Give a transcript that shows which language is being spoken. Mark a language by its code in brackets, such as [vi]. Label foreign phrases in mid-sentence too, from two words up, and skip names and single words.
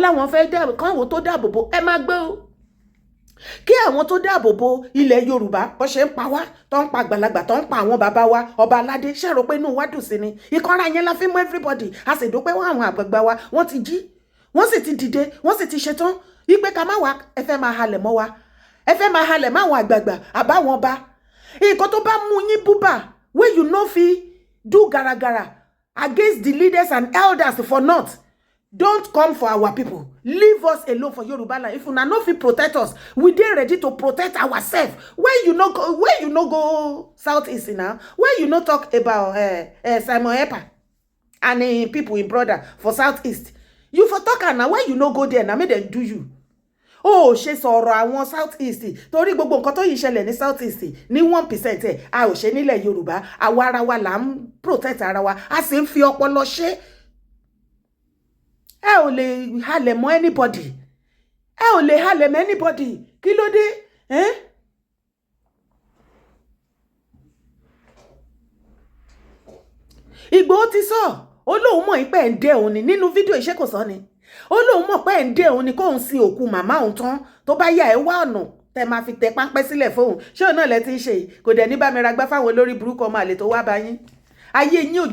[yo] láwọn fẹ́ dáàbò kan àwọn tó dáàbò bo ẹ máa gbé o kí àwọn tó dáàbò bo ilẹ̀ Yorùbá bó ṣe ń pa wá tó ń pa àgbàlagbà tó ń pa àwọn bàbá wa ọba aládé ṣèrò pé inú wa dùn sí ni ìkanra yẹn la fi mú everybody a sì dúpẹ́ wọ́n àwọn àgbàgbà wa wọ́n ti jí wọ́n sì ti dìde wọ́n sì ti ṣetán wípé ká má wá ẹ fẹ́ máa halẹ̀ mọ́ wa ẹ fẹ́ máa halẹ̀ mọ́ àwọn àgbààgbà àbáwọn ọba nǹkan tó bá mú yín [pcm] Buba wey you no fit do garagara against the leaders and elders for not don't come for our people leave us alone for Yoruba land if una no fit protect us we dey ready to protect ourselves where you no go southeast now where you no talk about Simon Ekpa and him people him brother for southeast you for talk am na why you no go there na make dem do you [yo] ó ṣe sọ̀rọ̀ àwọn southeast torí gbogbo nǹkan tó yìí ṣẹlẹ̀ ní southeast ní 1% ẹ̀ a ò ṣe nílẹ̀ Yorùbá àwa ara wa là ń protect ara wa a sì ń fi ọpọlọ ṣe ẹ ò lè halẹ̀ mọ́ anybody kí ló dé Ìgbòho ti sọ ó lóun mọ̀ pé ẹ̀ ń dé òun ni nínú fídíò iṣẹ́ kò sọ ni ó lóun mọ̀ pé ẹ̀ ń dé òun ni kóun sin òkú màmá òun tán tó bá yà ẹ́ wá ọ̀nà tẹ máa fi tẹ páńpẹ́ sílẹ̀ fóun ṣé òun náà lẹ ti ń ṣe kò dẹ̀ ní bá mi ra gbá fáwọn olórí burúkú ọmọ àlè tó wá bá yín ayé